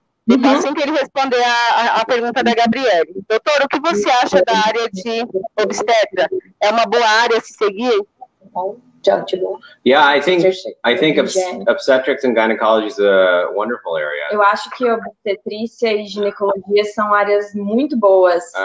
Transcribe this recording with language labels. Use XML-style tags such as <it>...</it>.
<pt>Depois, assim que ele responder a pergunta da Gabriele. Doutor, o que você acha da área de obstetra? É uma boa área a se seguir?</pt> <en>Yeah, I think obstetrics and gynecology is a wonderful area.</en> <pt>Eu acho que obstetrícia e ginecologia são áreas muito boas.</pt>